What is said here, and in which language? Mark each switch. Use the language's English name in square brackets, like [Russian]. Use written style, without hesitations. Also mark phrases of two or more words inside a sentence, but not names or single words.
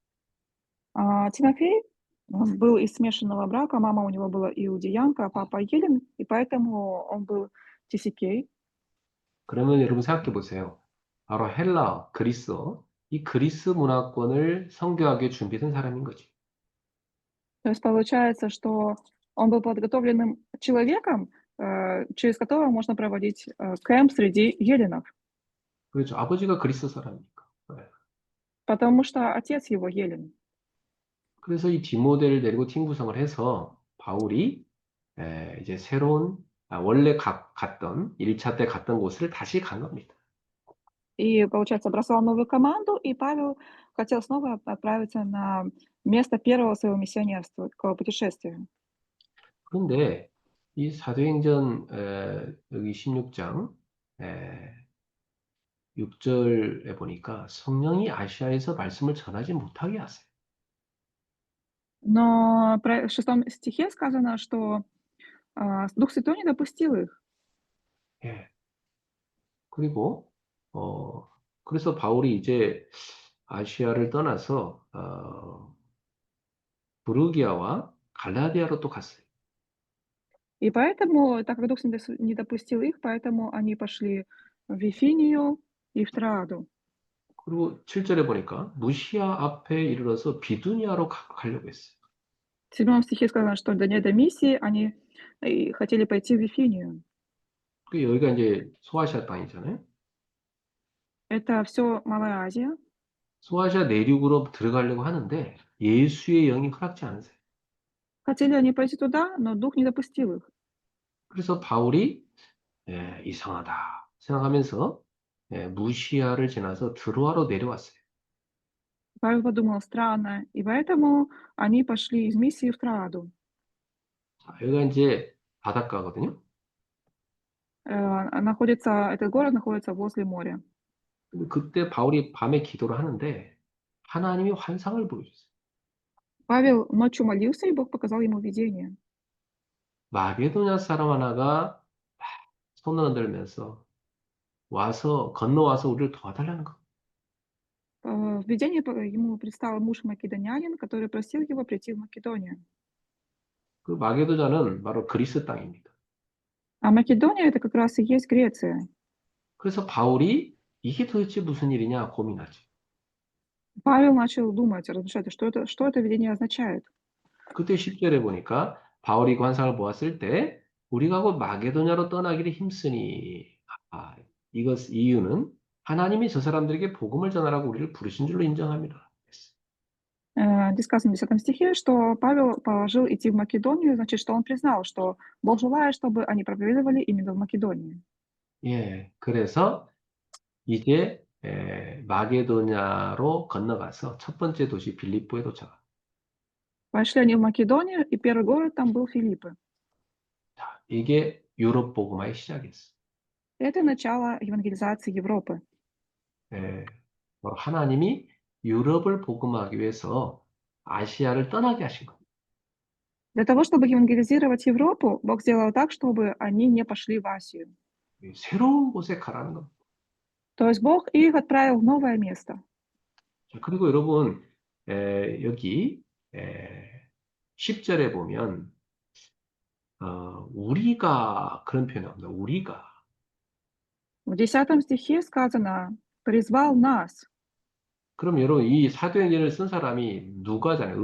[Russian] Тимофей был из смешанного брака, мама у него была иудеянка, а папа елен, и поэтому он был TCK. [Korean] 그러면 여러분 생각해 보세요. 바로 헬라, 그리스어, 이 그리스 문화권을 선교하게 준비된 사람인 거지. [Russian] То есть получается, что он был подготовленным человеком, через которого можно проводить кемп среди еленов, [Korean] 그렇죠. 아버지가 그리스 사람이니까. 네. [Russian] потому что отец его елен. [Korean] 그래서 이 디모데를 데리고 팀 구성을 해서 바울이 이제 새로운 원래 갔던 1차 때 갔던 곳을 다시 간 겁니다. [Russian] И, получается, бросал новую команду, и Павел хотел снова отправиться на место первого своего миссионерства, такого путешествия. [Korean] 그런데 이 사도행전 여기 16장 6절에 보니까 성령이 아시아에서 말씀을 전하지 못하게 하세요. [Russian] Но в 6 стихе сказано, что Дух Святой не допустил их. [Korean] 예. 그리고 그래서 바울이 이제 아시아를 떠나서 부르기아와 갈라디아로 또 갔어요. [Russian] И поэтому, так как Дух не допустил их, поэтому они пошли в Вифинию и в Троаду. [Korean] 그리고 7절에 보니까 무시아 앞에 이르러서 비두니아로 가려고 했어요. [Russian] В 7 стихе сказано, что до миссии они хотели пойти в Вифинию. [Korean] 그 여기가 이제 소아시아 땅이잖아요. [Russian] Это все Малая Азия. [Korean] 소아시아 내륙으로 들어가려고 하는데 예수의 영이 허락지 않으세요. [Russian] Хотели они пойти туда, но Дух не допустил их. [Korean] 그래서 바울이 이상하다 생각하면서 무시아를 지나서 드로아로 내려왔어요. [Russian] Павел подумал: странно, и поэтому они пошли из миссии в Троаду. [Korean] 자, 여기가 이제 바닷가거든요. [Russian] Этот город находится возле моря. [Korean] 근데 그때 바울이 밤에 기도를 하는데 하나님이 환상을 보여줬어요. [Russian] Павел ночью молился, и Бог показал ему видение. [Korean] 마게도냐 사람 하나가 막 손을 흔들면서 와서 건너와서 우리를 도와달라는 거. [Russian] В видении ему предстал муж македонянин, который просил его прийти в Македонию. [Korean] 그 마게도냐는 바로 그리스 땅입니다. [Russian] А Македония — это как раз и есть Греция. [Korean] 그래서 바울이 이게 도대체 무슨 일이냐 고민하죠. [Russian] Павел начал думать, размышлять, что это видение означает. [Korean] 그때 10절에 보니까 바울이 그 환상을 보았을 때 우리가 곧 마게도냐로 떠나기를 힘쓰니 이것 이유는 하나님이 저 사람들에게 복음을 전하라고 우리를 부르신 줄로 인정합니다. [Russian] Здесь сказано в 10 стихе, что Павел положил идти в Македонию, значит, что он признал, что Бог желает, чтобы они проповедовали именно в Македонии. [Korean] 예, 그래서 이제 마게도냐로 건너가서 첫 번째 도시 빌립보에 도착합니다. [Russian] Пошли они в Македонию, и первый город там был Филиппы. [Korean] 자, 이게 유럽 복음화의 시작이었어요. [Russian] Это начало евангелизации Европы. [Korean] 예, 하나님이 유럽을 복음하기 위해서 아시아를 떠나게 하신 거예요. [Russian] Для того, чтобы евангелизировать Европу, Бог сделал так, чтобы они не пошли в Асию. [Korean] 새로운 곳에 가라는 겁니다. [Russian] То есть Бог их отправил в новое место. [Korean] 자, 그리고 여러분, 여기 10절에 보면 우리가 그런 표현이 나옵니다. 우리가. [Russian] В 10 стихе сказано «призвал нас». [Korean] 그럼 여러분 이 사도행전을 쓴 사람이 누가잖아요.